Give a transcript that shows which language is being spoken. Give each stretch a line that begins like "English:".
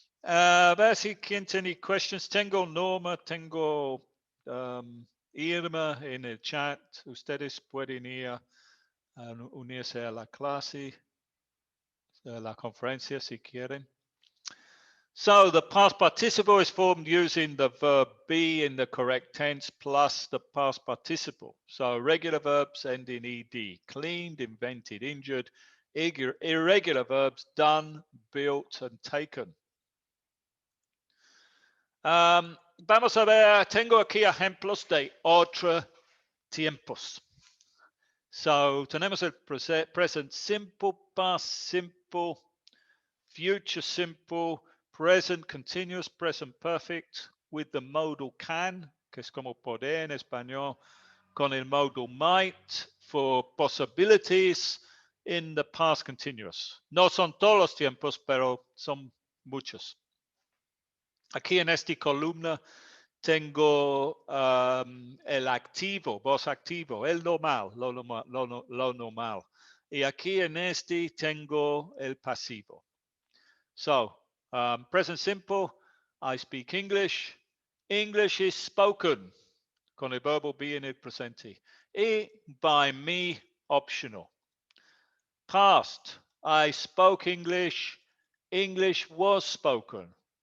Spanish: A ver si quien tiene questions. Tengo Norma, tengo Irma en el chat. Ustedes pueden ir a unirse a la clase, a la conferencia si quieren.
English: So the past participle is formed using the verb be in the correct tense plus the past participle. So regular verbs end in ed. Cleaned, invented, injured. Irregular verbs done, built, and taken.
Spanish: Vamos a ver, tengo aquí ejemplos de otros tiempos.
English: So tenemos el present simple, past simple, future simple, present continuous, present perfect, with the modal can,
Spanish: que es como poder en español,
English: con el modal might for possibilities in the past continuous.
Spanish: No son todos los tiempos, pero son muchos. Aquí en esta columna tengo el activo, voz activo, el normal, lo normal. Y aquí en este tengo el pasivo.
English: So, present simple, I speak English. English is spoken,
Spanish: con el verbo be en el presente.
English: Y by me, optional. Past, I spoke English. English was spoken.